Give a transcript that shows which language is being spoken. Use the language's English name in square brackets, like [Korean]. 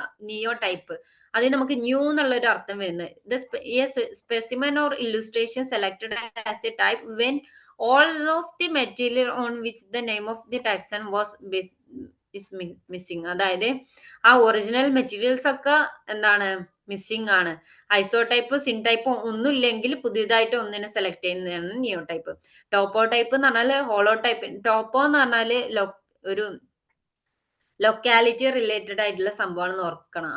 [Malayalam] നിയോ type അതിന് നമുക്ക് new എന്നുള്ള ഒരു അർത്ഥം വരുന്നത്. [English] Specimen or illustration selected as the type when all of the material on which the name of the taxon was is missing. [Malayalam] അതായത് ആ ഒറിജിനൽ മെറ്റീരിയൽസ് ഒക്കെ എന്താണ് മിസ്സിംഗ് ആണ്. ഐസോ ടൈപ്പ് സിൻ ടൈപ്പ് ഒന്നും ഇല്ലെങ്കിൽ പുതിയതായിട്ട് ഒന്നിനെ സെലക്ട് ചെയ്യുന്നതാണ് നിയോ ടൈപ്പ്. ടോപ്പോ ടൈപ്പ് എന്ന് പറഞ്ഞാല് ഹോളോ ടൈപ്പ്. ടോപ്പോ എന്ന് പറഞ്ഞാല് ഒരു ലൊക്കാലിറ്റി റിലേറ്റഡ് ആയിട്ടുള്ള സംഭവമാണെന്ന് ഓർക്കണം.